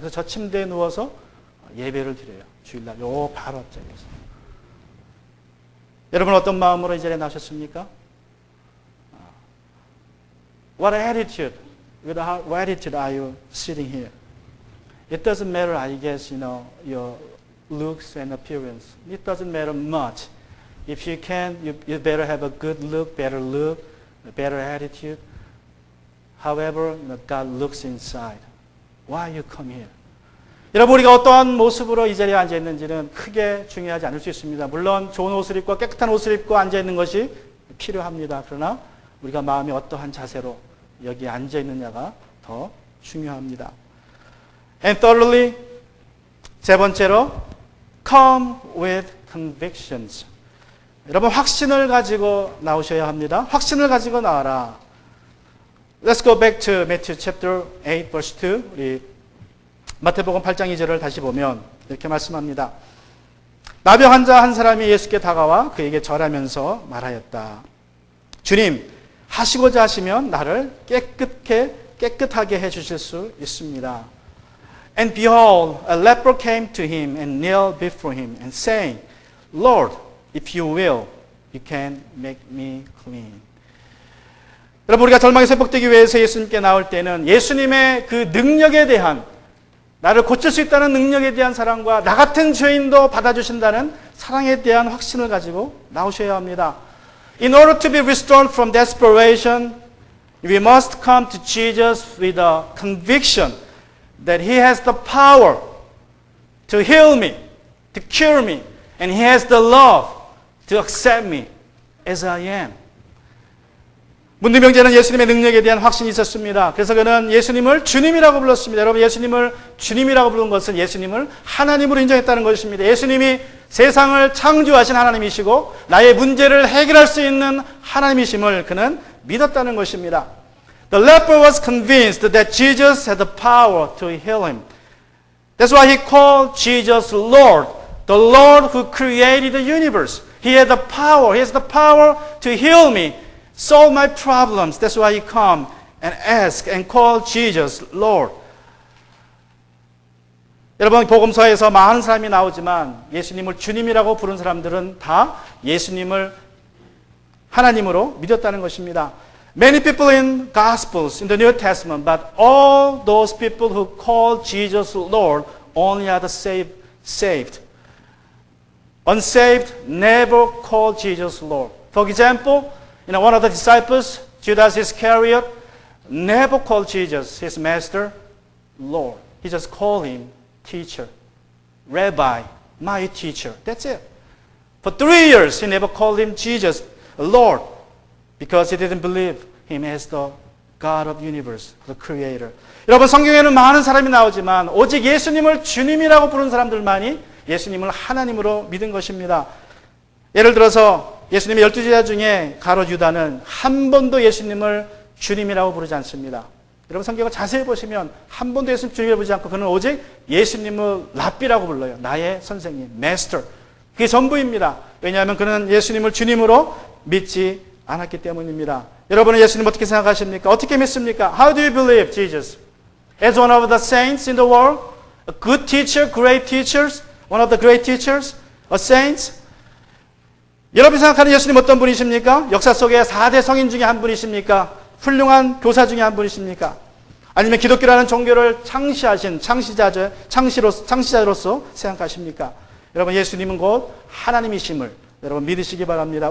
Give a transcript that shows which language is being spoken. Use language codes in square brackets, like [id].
[ko] 그래서 저 침대에 누워서 예배를 드려요. 주일날 요 바로 앞자리에서. 여러분 어떤 마음으로 이 자리에 나오셨습니까? [en] What attitude? With what attitude are you sitting here? It doesn't matter, I guess, your looks and appearance. It doesn't matter much. If you can, you better have a good look, a better attitude. However, God looks inside. Why you come here? [ko] 여러분 우리가 어떠한 모습으로 이 자리에 앉아 있는지는 크게 중요하지 않을 수 있습니다. 물론 좋은 옷을 입고 깨끗한 옷을 입고 앉아 있는 것이 필요합니다. 그러나 우리가 마음이 어떠한 자세로 여기 앉아 있느냐가 더 중요합니다. [en] And thirdly, [ko] 세 번째로, [en] come with convictions. [ko] 여러분 확신을 가지고 나오셔야 합니다. 확신을 가지고 나와라. [en] Let's go back to Matthew chapter 8 verse 2. [ko] 우리 마태복음 8장 2절을 다시 보면 이렇게 말씀합니다. 나병 환자 한 사람이 예수께 다가와 그에게 절하면서 말하였다. 주님, 하시고자 하시면 나를 깨끗하게 해주실 수 있습니다. [en] And behold, a leper came to him and knelt before him and saying, Lord, if you will, you can make me clean. [ko] 여러분 우리가 절망에 회복되기 위해서 예수님께 나올 때는 예수님의 그 능력에 대한 나를 고칠 수 있다는 능력에 대한 사랑과 나 같은 죄인도 받아주신다는 사랑에 대한 확신을 가지고 나오셔야 합니다. [en] In order to be restored from desperation, we must come to Jesus with a conviction that He has the power to heal me, to cure me, and He has the love to accept me as I am. [ko] 문둥병자는 예수님의 능력에 대한 확신이 있었습니다. 그래서 그는 예수님을 주님이라고 불렀습니다. 여러분, 예수님을 주님이라고 부른 것은 예수님을 하나님으로 인정했다는 것입니다. 예수님이 세상을 창조하신 하나님이시고 나의 문제를 해결할 수 있는 하나님이심을 그는 믿었다는 것입니다. [en] The leper was convinced that Jesus had the power to heal him. That's why he called Jesus Lord, the Lord who created the universe. He had the power. He has the power to heal me, solve my problems. That's why he come and ask and call Jesus Lord. [ko] 여러분, 복음서에서 많은 사람이 나오지만 예수님을 주님이라고 부른 사람들은 다 예수님을 하나님으로 믿었다는 것입니다. [en] Many people in Gospels, in the New Testament, but all those people who call Jesus Lord only are the saved. Unsaved never call Jesus Lord. For example, one of the disciples, Judas Iscariot, never called Jesus, his master, Lord. He just called him teacher, rabbi, my teacher. That's it. For 3 years, he never called him Jesus, Lord, because he didn't believe him as the God of universe, the creator. [ko] 여러분, 성경에는 많은 사람이 나오지만 오직 예수님을 주님이라고 부른 사람들만이 예수님을 하나님으로 믿은 것입니다. 예를 들어서 예수님의 12제자 중에 가롯 유다는 한 번도 예수님을 주님이라고 부르지 않습니다. 여러분, 성경을 자세히 보시면 한 번도 예수님 주님이라고 부르지 않고 그는 오직 예수님을 랍비라고 불러요. 나의 선생님, 마스터. 그게 전부입니다. 왜냐하면 그는 예수님을 주님으로 믿지 않았기 때문입니다. 여러분은 예수님 어떻게 생각하십니까? 어떻게 믿습니까? [en] How do you believe Jesus? As one of the saints in the world? A good teacher, great teachers? One of the great teachers? A saint? [ko] 여러분이 생각하는 예수님 어떤 분이십니까? 역사 속의 4대 성인 중에 한 분이십니까? 훌륭한 교사 중에 한 분이십니까? 아니면 기독교라는 종교를 창시하신 창시자로서 생각하십니까? 여러분, 예수님은 곧 하나님이심을 여러분 믿으시기 바랍니다.